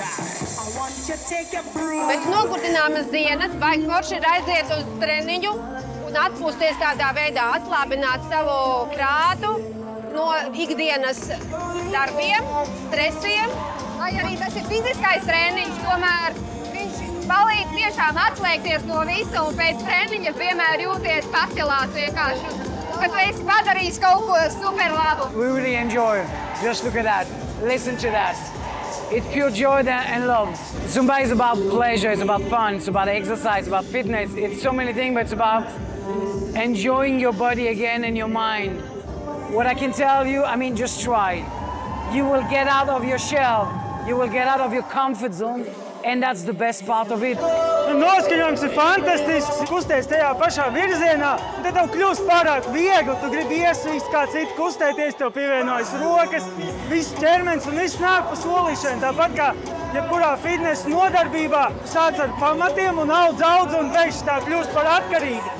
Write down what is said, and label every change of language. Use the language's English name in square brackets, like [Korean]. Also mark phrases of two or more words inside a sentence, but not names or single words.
[Latvian] Pēc nogurdināmas dienas vajag forši aiziet uz treniņu un atpūsties tādā veidā, atslābināt savu prātu no ikdienas darbiem, stresiem. Lai arī tas ir fiziskais treniņš, tomēr viņš palīdz tiešām atslēgties no visa un pēc treniņa vienmēr jūties pacelāts vienkārši, ka tu esi padarījis kaut ko super labu. [English] We really enjoy. Just look at that. Listen to that. It's pure joy and love. Zumba is about pleasure, it's about fun, it's about exercise, about fitness. It's so many things, but it's about enjoying your body again and your mind. What I can tell you, I mean, just try. You will get out of your shell. You will get out of your comfort zone, and that's the best part of it. [Latvian] Noskaņojums ir fantastisks, kusties tajā pašā virzienā, un tad tev kļūst pārāk viegli, tu gribi iesvīst kā citu kustēties, tev pievienojas rokas, viss ķermenis un viss nāk pa solīšanu, tāpat kā jebkurā fitnesa nodarbībā sāc ar pamatiem un audz un beigšs tā kļūst par atkarīgu.